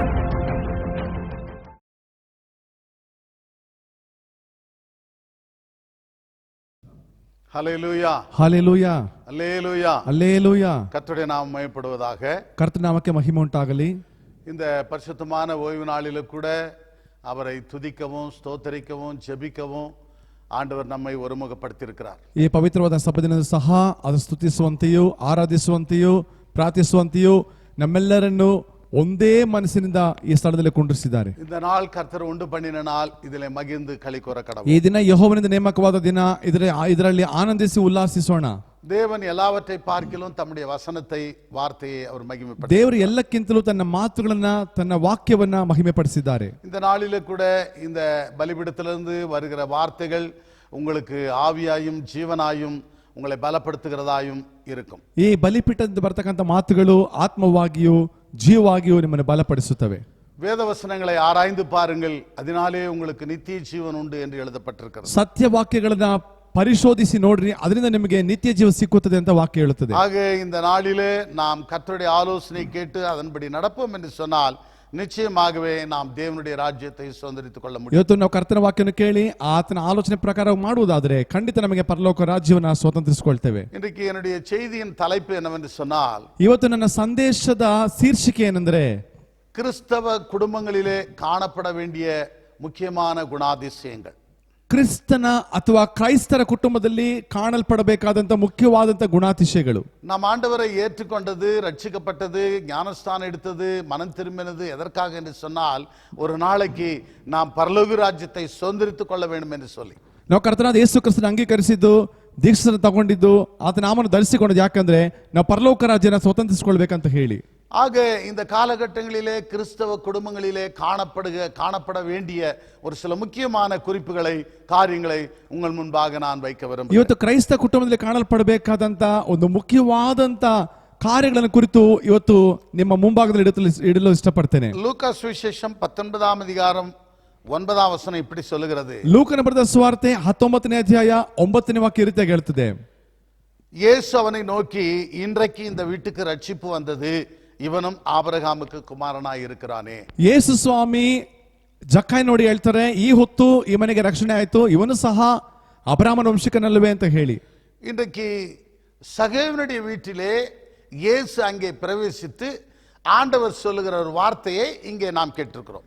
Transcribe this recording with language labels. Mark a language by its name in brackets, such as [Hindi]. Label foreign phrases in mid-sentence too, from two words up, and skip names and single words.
[Tamil] ஹல்லேலூயா, ஹல்லேலூயா, அல்லேலூயா, அல்லேலூயா. கர்த்தருடைய நாமம் மகிமைப்படுவதாக. கர்த்தர் நாமಕ್ಕೆ மகிமை உண்டாகಲಿ. இந்த பரிசுத்தமான ஓய்வு நாளிலும் கூட அவரை துதிக்கவும், ஸ்தோத்தரிக்கவும், ஜெபிக்கவும், ஆண்டவர் நம்மை ஒருமுகப்படுத்தியிருக்கிறார். [Kannada] ಈ ಪವಿತ್ರವಾದ ಸಭೆದಿನದ ಸಹ ಅದು ಸ್ತುತಿಸುವಂತೆಯೂ ಆರಾಧಿಸುವಂತೆಯೂ ಪ್ರಾರ್ಥಿಸುವಂತೆಯೂ ನಮ್ಮೆಲ್ಲರನ್ನು ಒಂದೇ ಮನಸ್ಸಿನಿಂದ ಈ ಸ್ಥಳದಲ್ಲಿ ಕುಂಡ್ರಿಸಿದ್ದಾರೆ. [Tamil] இந்த நாள் கர்த்தர் உண்டு பண்ணின நாள், இதிலே மகிழ்ந்து களிகூர கடவுள். [Kannada] ಈ ದಿನ ಯೆಹೋವನಿಂದ ನೇಮಕವಾದ ದಿನ, ಇದರಲ್ಲಿ ಆನಂದಿಸಿ ಉಲ್ಲಾಸಿಸೋಣ. [Tamil] தேவன் எல்லாவற்றை பார்க்கிலும் தம்முடைய வசனத்தை, வார்த்தையை அவர் மகிமைப்படுத்தினார். [Kannada] ದೇವರು ಎಲ್ಲಕ್ಕಿಂತಲೂ ತನ್ನ ಮಾತುಗಳನ್ನ, ತನ್ನ ವಾಕ್ಯವನ್ನ ಮಹಿಮೆಪಡಿಸಿದ್ದಾರೆ. [Tamil] இந்த நாளிலே கூட இந்த பலிபீடத்திலிருந்து வருகிற வார்த்தைகள் உங்களுக்கு ஆவியாயும் ஜீவனாயும் உங்களை பலப்படுத்துகிறதாயும் இருக்கும். [Kannada] ಈ ಬಲಿಪೀಠದಿಂದ ಬರ್ತಕ್ಕಂಥ ಮಾತುಗಳು ಆತ್ಮವಾಗಿಯೂ ಜೀವವಾಗಿಯೂ ನಿಮ್ಮನ್ನು ಬಲಪಡಿಸುತ್ತವೆ. [Tamil] வேத வசனங்களை ஆராய்ந்து பாருங்கள், அதனாலே உங்களுக்கு நித்திய ஜீவன் உண்டு என்று எழுதப்பட்டிருக்கிறது. [Kannada] ಸತ್ಯ ವಾಕ್ಯಗಳನ್ನ ಪರಿಶೋಧಿಸಿ ನೋಡ್ರಿ, ಅದರಿಂದ ನಿಮಗೆ ನಿತ್ಯ ಜೀವ ಸಿಕ್ಕುತ್ತದೆ ಅಂತ ವಾಕ್ಯ ಹೇಳುತ್ತದೆ. [Tamil] ஆக இந்த நாளிலே நாம் கர்த்தருடைய ஆலோசனை கேட்டு அதன்படி நடப்போம் என்று சொன்னால் நிச்சயமாகவே நாம் தேவனுடைய ராஜ்யத்தை சுதந்திரித்துக் கொள்ள முடியும். [Kannada] ಇವತ್ತು ನಾವು ಕರ್ತನ ವಾಕ್ಯವನ್ನು ಕೇಳಿ ಆತನ ಆಲೋಚನೆ ಪ್ರಕಾರ ಮಾಡುವುದಾದರೆ ಖಂಡಿತ ನಮಗೆ ಪರಲೋಕ ರಾಜ್ಯವನ್ನು ಸ್ವತಂತ್ರಿಸಿಕೊಳ್ತೇವೆ. [Tamil] இன்றைக்கு என்னுடைய செய்தியின் தலைப்பு என்னவென்று சொன்னால், [Kannada] ಇವತ್ತು ನನ್ನ ಸಂದೇಶದ ಶೀರ್ಷಿಕೆ ಏನೆಂದರೆ, [Tamil] கிறிஸ்தவ குடும்பங்களிலே காணப்பட வேண்டிய முக்கியமான குணாதிசயங்கள். [Kannada] ಕ್ರಿಸ್ತನ ಅಥವಾ ಕ್ರೈಸ್ತರ ಕುಟುಂಬದಲ್ಲಿ ಕಾಣಲ್ಪಡಬೇಕಾದಂತ ಮುಖ್ಯವಾದಂತ ಗುಣಾತಿಶಯಗಳು. [Tamil] நாம் ஆண்டவரை ஏற்றுக்கொண்டது, ரட்சிக்கப்பட்டது, ஞானஸ்தானம் எடுத்தது, மனம் திரும்பினது எதற்காக என்று சொன்னால், ஒரு நாளைக்கு நாம் பரலோக ராஜ்யத்தை சுதந்திரித்துக் கொள்ள வேண்டும் என்று சொல்லி. [Kannada] ನಾವು ಕರ್ತನಾದ ಯೇಸು ಕ್ರಿಸ್ತನ ಅಂಗೀಕರಿಸಿದ್ದು, ದೀಕ್ಷೆ ತಗೊಂಡಿದ್ದು, ಆತನ ನಾಮವನ್ನು ಧರಿಸಿಕೊಂಡದ್ದು ಯಾಕಂದ್ರೆ ನಾವು ಪರಲೋಕ ರಾಜ್ಯನ ಸ್ವತಂತ್ರಿಸಿಕೊಳ್ಬೇಕಂತ ಹೇಳಿ. [Tamil] ஆக இந்த காலகட்டங்களிலே கிறிஸ்தவ குடும்பங்களிலே காணப்பட வேண்டிய ஒரு சில முக்கியமான குறிப்புகளை, காரியங்களை உங்கள் முன்பாக நான் வைக்க விரும்புகிறேன். [Kannada] ಇವತ್ತು ಕ್ರೈಸ್ತ ಕುಟುಂಬದಲ್ಲಿ ಕಾಣಲ್ಪಡಬೇಕಾದಂತ ಒಂದು ಮುಖ್ಯವಾದಂತ ಕಾರ್ಯಗಳನ್ನು ಕುರಿತು ಇವತ್ತು ನಿಮ್ಮ ಮುಂಭಾಗದಲ್ಲಿ ಇಡಲು ಇಷ್ಟಪಡ್ತೇನೆ. [Tamil] லூக்கா சுவிசேஷம் 19ஆம் அதிகாரம் 9ஆம் வசனம் இப்படி சொல்லுகிறது. [Kannada] ಲೂಕನ ಬರೆದ ಸುವಾರ್ತೆ 19ನೇ ಅಧ್ಯಾಯ 9ನೇ ವಾಕ್ಯ ರೀತಿಯಾಗಿ ಹೇಳ್ತದೆ. [Tamil] இயேசு அவனை நோக்கி, இன்றைக்கு இந்த வீட்டுக்கு ரட்சிப்பு வந்தது, [Kannada] ಇವನು ಆಬ್ರಹಾಮಕ್ಕೆ ಕುಮಾರನಾಗಿ இருக்கிறானே. ಯೇಸು ಸ್ವಾಮಿ ಜಕ್ಕಾಯಿ ನೋಡಿ ಹೇಳ್ತಾರೆ, ಈ ಹೊತ್ತು ಈ ಮನೆಗೆ ರಕ್ಷಣೆ ಆಯ್ತು, ಇವನು ಸಹ ಅಬ್ರಾಮನ ವಂಶಿಕನಲ್ಲವೇ ಅಂತ ಹೇಳಿ. [Tamil] இன்றைக்கு சகேவனுடைய வீட்டிலே இயேசு அங்கே பிரவேசித்து ஆண்டவர் சொல்லுகிற ஒரு வார்த்தையை இங்கே நாம் கேட்டிருக்கிறோம்.